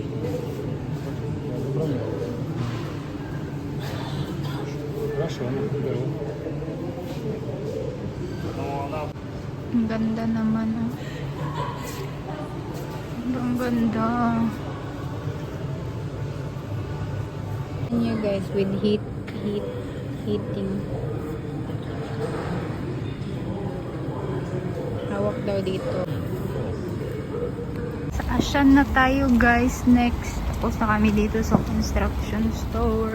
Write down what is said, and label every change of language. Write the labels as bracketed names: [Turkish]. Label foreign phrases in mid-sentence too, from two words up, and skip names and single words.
[Russian] Я забронировал. Хорошо, ну, беру. [Filipino] Ang ganda naman, oh. Ang ganda. [English] And you guys, with heating. [Filipino] Hawak daw dito. Sa Ashan na tayo guys, next. Tapos na kami dito sa construction store.